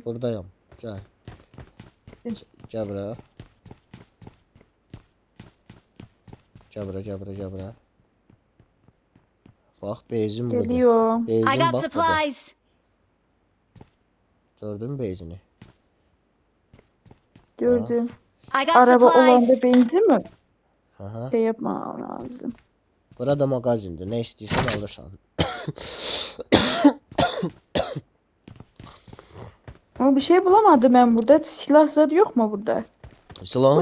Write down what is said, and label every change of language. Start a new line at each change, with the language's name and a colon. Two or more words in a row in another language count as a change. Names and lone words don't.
Azerbaijani: Buradayam. Gəl. Gəl bura. Gəl bura. Bax beyzin budur.
Turkish: Geliyor.
English: I
Azerbaijani: Beyzin
English: got
Azerbaijani: bax budur.
English: supplies!
Azerbaijani: Gördün mü beyzini? Gördüm.
English: I got
Azerbaijani: Araba olanda
English: supplies!
Turkish: benzin mi?
Azerbaijani: Aha.
Turkish: Şey yapmam lazım.
Azerbaijani: Burada magazindir. Nə istəyirsən alırsan.
Turkish: Ama bir şey bulamadım ben burada. Silah zat yok mu burada?
Azerbaijani: Silahım